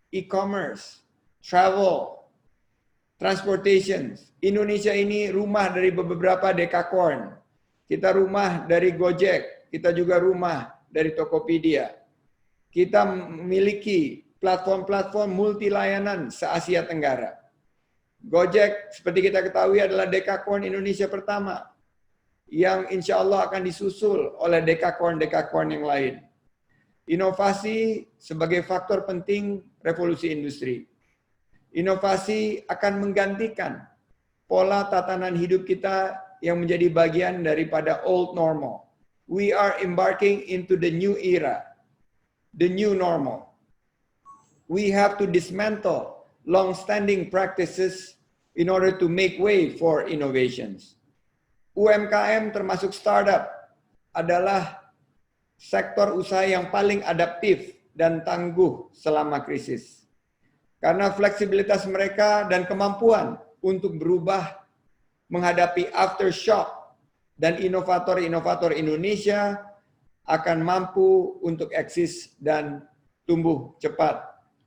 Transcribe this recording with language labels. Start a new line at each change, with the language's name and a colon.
English: e-commerce, travel, transportation.
Indonesian: Indonesia ini rumah dari beberapa dekakorn. Kita rumah dari Gojek, kita juga rumah dari Tokopedia. Kita memiliki platform-platform multi layanan se-Asia Tenggara. Gojek, seperti kita ketahui, adalah dekakorn Indonesia pertama yang insya Allah akan disusul oleh dekakorn-dekakorn yang lain. Inovasi sebagai faktor penting revolusi industri. Inovasi akan menggantikan pola tatanan hidup kita yang menjadi bagian daripada old normal.
English: We are embarking into the new era, the new normal. We have to dismantle long-standing practices in order to make way for innovations.
Indonesian: UMKM termasuk startup adalah sektor usaha yang paling adaptif dan tangguh selama krisis. Karena fleksibilitas mereka dan kemampuan untuk berubah menghadapi aftershock, dan inovator-inovator Indonesia akan mampu untuk eksis dan tumbuh cepat.